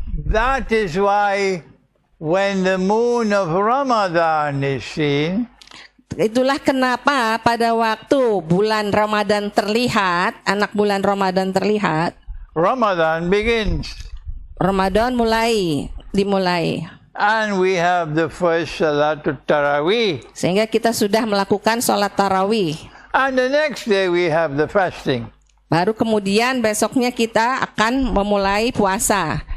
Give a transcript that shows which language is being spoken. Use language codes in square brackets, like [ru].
[en] That is why when the moon of Ramadan is seen, [id] Itulah kenapa pada waktu bulan Ramadan terlihat, anak bulan Ramadan terlihat, [en] Ramadan begins. [id] Ramadan dimulai. [en] And we have the first Salatul Taraweeh. [id] Sehingga kita sudah melakukan sholat tarawih. [en] And the next day we have the fasting. [id] Baru kemudian besoknya kita akan memulai puasa.